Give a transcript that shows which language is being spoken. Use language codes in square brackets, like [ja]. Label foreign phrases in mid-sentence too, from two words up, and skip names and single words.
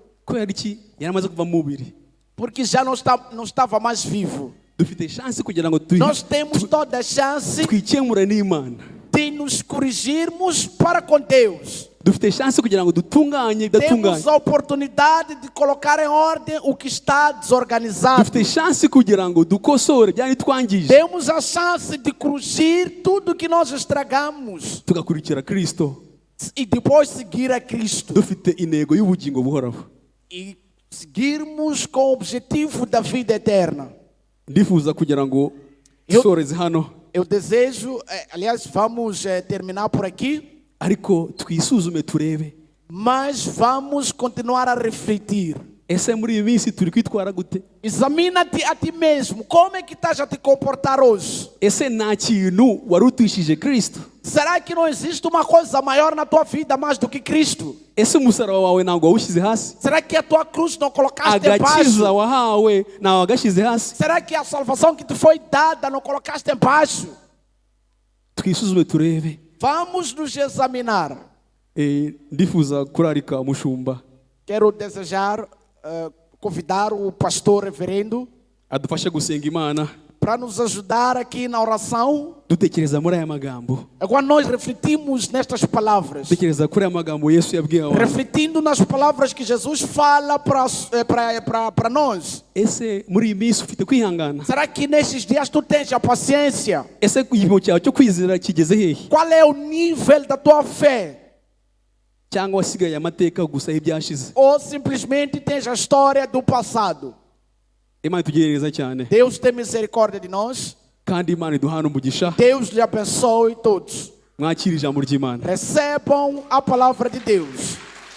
[rw] kubera iki yari amaze kuva mu mubiri. [pt] Porque já não estava mais vivo. [rw] Dufite chance kugira ngo [pt] Nós temos toda a chance [rw] twikemure n'Imana. [pt] de nos corrigirmos para com Deus. [rw] Dufite chance kugira ngo dutunganye bidatunganye. [pt] Temos a oportunidade de colocar em ordem o que está desorganizado. [rw] Dufite chance kugira ngo dukosore byari twangije. [pt] Temos a chance de corrigir tudo que nós estragamos [rw] Tugakurikira Kristo. [pt] e depois seguir a Cristo. [rw] Dufite intego y'ubugingo buhoraho. [pt] E seguirmos com o objetivo da vida eterna. [rw] Ndifuza kugira ngo dusoreze hano. [pt] Eu desejo, aliás, vamos terminar por aqui, [rw] Ariko twisuzume turebe. [pt] mas vamos continuar a refletir. [rw] Ese muri iyi minsi turi kwitwara gute? [pt] Examina-te a ti mesmo. Como é que estás a te comportar hoje? [rw] Ese nta kintu wari utwishije Kristo? [pt] Será que não existe uma coisa maior na tua vida mais do que Cristo? [rw] Ese umusaraba wawe ntabwo wawushyize hasi? [pt] Será que a tua cruz não colocaste embaixo? [rw] Agakiza wahawe ntawe wagashyize hasi? [pt] Será que a salvação que te foi dada não colocaste embaixo? [rw] Twisuzume turebe. [pt] Vamos nos examinar. [rw] Ndifuza kurarika umushumba [pt] Quero desejar, convidar o pastor reverendo [rw] adufashe gusenga Imana [pt] para nos ajudar aqui na oração. [rw] dutekereza muri aya magambo. [pt] Quando nós refletimos nestas palavras, [rw] Dutekereza kuri aya magambo Yesu yabwiye abantu. [pt] refletindo nas palavras que Jesus fala para nós. [rw] Ese muri iyi minsi ufite kwihangana? [pt] Será que nesses dias tu tens a paciência? [rw] Ese igipimo cyawe cyo kwizera kigeze hehe? [pt] Qual é o nível da tua fé? [rw] Cyangwa wasigaye amateka gusa y'ibyashize? [pt] Ou simplesmente tens a história do passado? [rw] Imana itugerereza cyane [pt] Deus tem misericórdia de nós. [rw] kandi Imana iduhana umugisha. [pt] Deus lhe abençoe todos. [rw] Mwakire ijambo ry'Imana. [pt] Recebam a palavra de Deus.